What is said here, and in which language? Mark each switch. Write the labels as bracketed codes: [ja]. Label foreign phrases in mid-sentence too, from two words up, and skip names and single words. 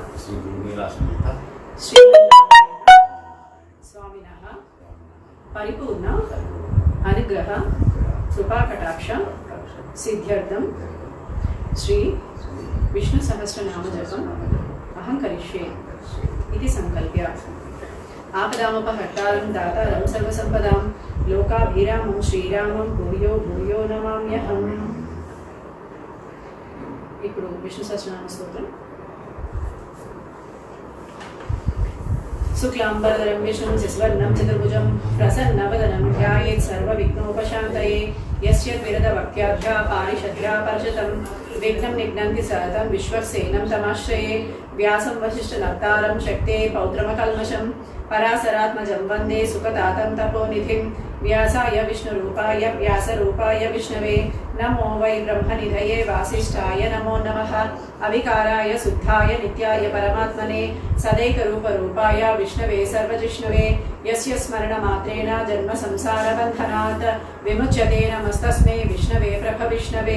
[sa] श्री स्वामिनः परिपूर्ण अनुग्रह कृपा कटाक्ष सिद्ध्यर्थम श्री विष्णु सहस्रनाम जपम अहं करिष्ये इति संकल्प्य आपदामपहर्तारं दातारं सर्वसंपदां लोकाभिरामं श्रीरामं भूयो भूयो नमाम्यहम्. [te] ఇప్పుడు విష్ణు సహస్రనామ స్తోత్రం. [sa] शुक्लांबरधरं विष्णुं शशिवर्णं चतुर्भुजं प्रसन्नवदनं ध्यायेत् सर्वविघ्नोपशान्तये यस्य द्विरदवक्त्याभ्या पारिषद्भ्या पर्षतं विघ्नं निघ्नन्ति सततं विश्वक्सेनं तमाश्रये व्यासं वसिष्ठनप्तारं शक्ते पौत्रमकल्मषं पराशरात्मजं वन्दे सुखदातं तपोनिधिं व्यासाय विष्णुरूपाय व्यासरूपाय विष्णवे नमो वै ब्रह्मनिधये वासिष्ठाय नमो नमः अविकाराय शुद्धाय नित्याय परमात्मने सदैकरूपरूपाय विष्णवे सर्वजिष्णवे यस्य स्मरणमात्रेण जन्म संसारबन्धनात् विमुच्यते नमस्तस्मै विष्णवे प्रभविष्णवे.